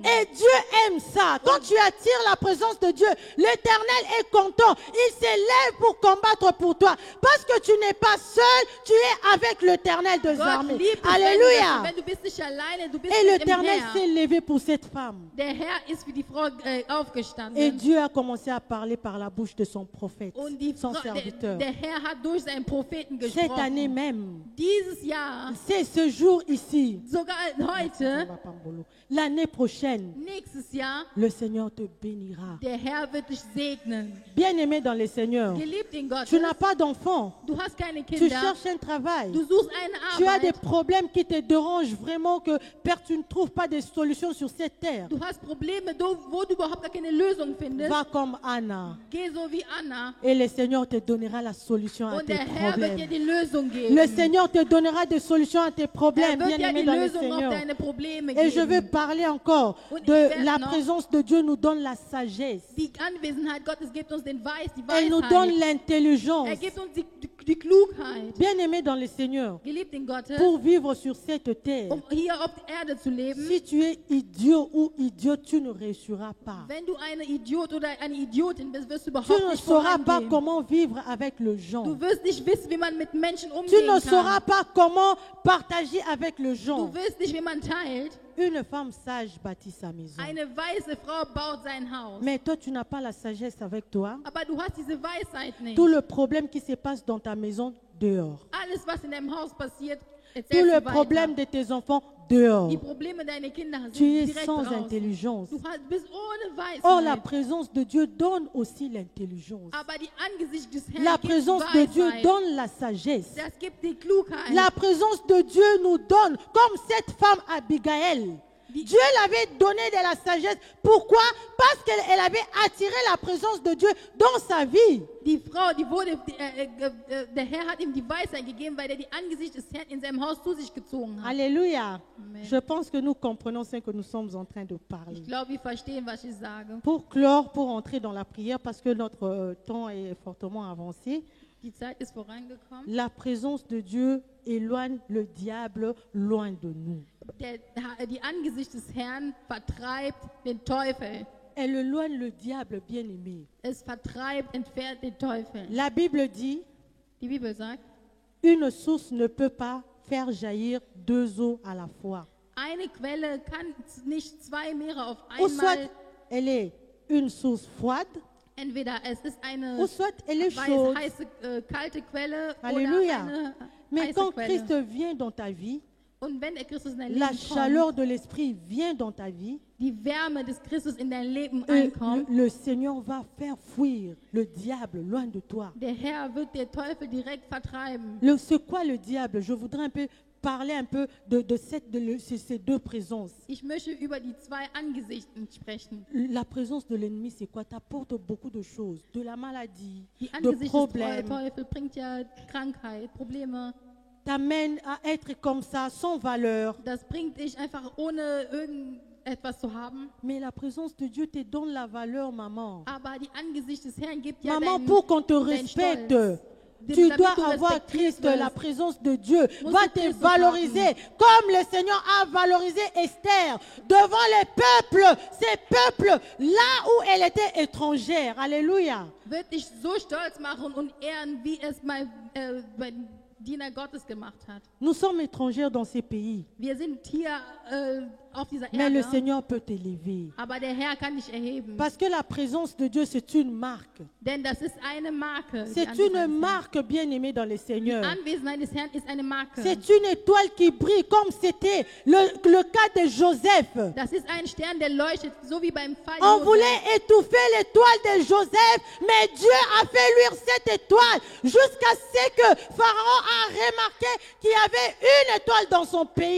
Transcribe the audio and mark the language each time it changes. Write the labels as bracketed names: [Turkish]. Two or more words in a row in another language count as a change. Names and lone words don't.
[French] Et Dieu aime ça. Quand tu attires la présence de Dieu, l'Éternel est content. Il s'élève pour combattre pour toi. Parce que tu n'es pas seul, tu es avec l'Éternel des [German] Gott [French] armées. [German] liebt es, [French] Alléluia. [German] wenn du bist nicht alleine, du bist [French] Et [German] mit dem [French] l'Éternel [German] Herr. [French] s'est levé pour cette femme. [German] Der Herr ist für die Frau [French] Et [German] aufgestanden. [French] Dieu a commencé à parler par la bouche de son prophète, [German] Und die [French] son [German] Frau, [French] serviteur. [German] der Herr hat durch seinen Propheten [French] Cette année [German] gesprochen. [French] même, [German] Dieses Jahr, [French] c'est ce jour ici, [German] sogar heute, [French] l'année prochaine, [German] nächstes Jahr, [French] le Seigneur te bénira. [German] der Herr wird dich segnen. [French] Bien-aimé dans le Seigneur, [German] Geliebt in Gott. [French] tu n'as pas d'enfant, [German] Du hast keine [French] tu [German] Kinder. [French] cherches un travail, [German] Du suchst eine [French] tu as des [German] Arbeit. [French] problèmes qui te dérangent vraiment. vraiment que Père, tu ne trouves pas de solution sur cette terre. [German] Du hast Probleme, wo du überhaupt gar keine Lösung findest. [French] Va comme Anna. [German] Geh so wie Anna. [French] Et le Seigneur te donnera la solution à [German] Und [French] tes [German] der Herr wird dir [French] problèmes. [German] die Lösung geben. [French] Le Seigneur te donnera des solutions à tes problèmes, [German] wird dir [French] bien-aimé [German] die [French] dans le [German] Lösung auf [French] Seigneur. [German] deine Probleme [French] Et je vais [German] geben. [French] parler encore [German] Und ich [French] de [German] werde [French] la [German] noch- [French] présence de Dieu nous donne la sagesse. [German] Die Anwesenheit Gottes gibt uns die [French] Elle nous donne [German] Weisheit. [French] l'intelligence. [German] Gibt uns die Klugheit. [French] Bien-aimé dans le Seigneur, [German] Geliebt in Gott, [French] pour vivre sur cette terre, [German] hier auf der Erde zu leben. [French] si tu es idiot ou idiote, tu ne réussiras pas. [German] Wenn du ein Idiot oder eine Idiotin bist, wirst du [French] Tu [German] überhaupt [French] ne [German] nicht [French] sauras pas [German] vorangehen. [French] comment vivre avec le gens. [German] Du wirst nicht wissen, wie man mit Menschen [French] Tu [German] umgehen [French] ne sauras [German] kann. [French] pas comment partager avec le gens. [German] Du wirst nicht, wie man teilt. [French] Une femme sage bâtit sa maison. [German] Eine weise Frau baut sein Haus. [French] Mais toi, tu n'as pas la sagesse avec toi. [German] Aber du hast diese Weisheit nicht. [French] Tout le problème qui se passe dans ta maison, dehors. [German] Alles, was in deinem Haus passiert, [French] Tout [German] erzählst [French] le [German] du weiter. [French] problème de tes enfants, dehors. [German] Die Probleme deiner Kinder sind [French] Tu es [German] direkt [French] sans [German] draußen. [French] intelligence. [German] Du bist ohne Weisheit. [French] Or, la présence de Dieu donne aussi l'intelligence. [German] Aber die Angesicht des Herrn [French] La [German] gibt [French] présence de Dieu [German] Weisheit. [French] donne la sagesse. [German] Das gibt die Klugheit. [French] La présence de Dieu nous donne, comme cette femme Abigail. Dieu l'avait donné de la sagesse. Pourquoi? Parce qu'elle avait attiré la présence de Dieu dans sa vie. [German] Die Frau, der Herr hat ihm die Weisheit gegeben, weil er die Angesicht des Herrn in seinem Haus zu sich gezogen hat. [French] Alléluia. Amen. Je pense que nous comprenons ce que nous sommes en train de parler. [German] Ich glaube, wir verstehen, was ich sage. [French] Pour clore, pour entrer dans la prière, parce que notre temps est fortement avancé, [German] Die Zeit ist vorangekommen. [French] la présence de Dieu éloigne le diable loin de nous. [German] Die Angesicht des Herrn vertreibt den Teufel. [French] Elle éloigne le diable, bien-aimé. [German] Es vertreibt, entfernt den Teufel. [French] La Bible dit, [German] Die Bibel sagt, [French] une source ne peut pas faire jaillir deux eaux à la fois. [German] eine Quelle kann nicht zwei Meere auf [French] Ou soit [German] einmal, [French] elle est une source froide, [German] entweder es ist eine [French] ou soit elle est chaude. [German] heiße, kalte Quelle [French] Alléluia. [German] oder eine [French] Mais [German] heiße [French] quand [German] Quelle. [French] Christ vient dans ta vie, [German] Und wenn der Christus in dein [French] la [German] Leben [French] chaleur [German] kommt, [French] de l'esprit vient dans ta vie, [German] die Wärme des Christus in dein Leben [French] et [German] einkommt, [French] le Seigneur va faire fuir le diable loin de toi. [German] der Herr wird der Teufel direkt vertreiben. [French] C'est quoi le diable? Je voudrais un peu parler un peu de ces deux présences. [German] Ich möchte über die zwei Angesichten sprechen. [French] La présence de l'ennemi, c'est quoi? T'apporte beaucoup de choses, de la maladie, [German] Die [French] de [German] Angesicht des [French] problèmes, [German] Teufel bringt ja Krankheit, Probleme. [French] t'amène à être comme ça, sans valeur. [German] Das bringt dich einfach ohne irgendetwas zu haben. [French] Mais la présence de Dieu te donne la valeur, maman. [German] Aber die Angesicht des Herrn gibt ja [French] Maman, [German] dein, [French] pour qu'on te [German] dein [French] respecte, [German] Stolz. [French] tu [German] Damit [French] dois [German] du [French] avoir [German] respektiert [French] Christ, [German] wirst. [French] la présence de Dieu [German] Musst [French] va [German] du [French] te [German] Christus [French] valoriser [German] haben. [French] comme le Seigneur a valorisé Esther devant les peuples, ces peuples là où elle était étrangère. Alléluia. [German] Wird dich so stolz machen und ehren, wie es mein Diener Gottes gemacht hat. [French] Nous sommes étrangers dans ces pays, [German] Wir sind hier auf dieser [French] mais le [German] Erde, [French] Seigneur peut t'élever. [German] aber der Herr kann dich erheben. [French] Parce que la présence de Dieu, c'est une marque. [German] Denn das ist eine Marke. Die [French] C'est [German] Anwesenheit [French] une [German] des Herrn. [French] marque bien aimée dans le Seigneur. [German] Anwesenheit des Herrn ist eine Marke. [French] C'est une étoile qui brille comme c'était le cas de Joseph. [German] Das ist ein Stern, der leuchtet, so wie beim Fall [French] On [German] Josef. [French] voulait étouffer l'étoile de Joseph, mais Dieu a fait luire cette étoile jusqu'à ce que Pharaon a remarqué qu'il y avait une étoile dans son pays.